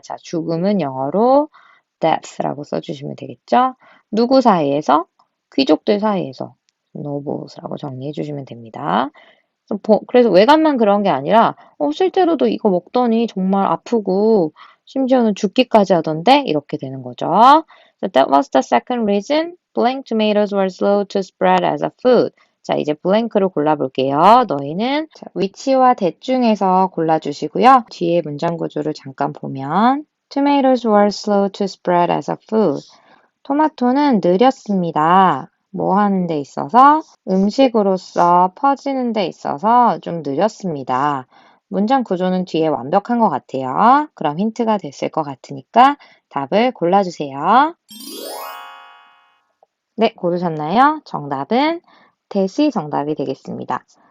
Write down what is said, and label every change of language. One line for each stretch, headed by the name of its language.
Korean: 자, 죽음은 영어로 death라고 써주시면 되겠죠. 누구 사이에서? 귀족들 사이에서 노보스라고 정리해 주시면 됩니다. 그래서 외관만 그런 게 아니라 실제로도 이거 먹더니 정말 아프고 심지어는 죽기까지 하던데 이렇게 되는 거죠.
English: So that was the second reason blank tomatoes were slow to spread as a food.
Korean: 자, 이제 blank를 골라볼게요. 너희는 which와 that 중에서 골라주시고요.
English: 뒤에 문장 구조를 잠깐 보면 tomatoes were slow to spread as a food.
Korean: 토마토는 느렸습니다. 뭐 하는 데 있어서? 음식으로서 퍼지는 데 있어서 좀 느렸습니다. 문장 구조는 뒤에 완벽한 것 같아요. 그럼 힌트가 됐을 것 같으니까 답을 골라주세요. 네, 고르셨나요? 정답은 that이 정답이 되겠습니다.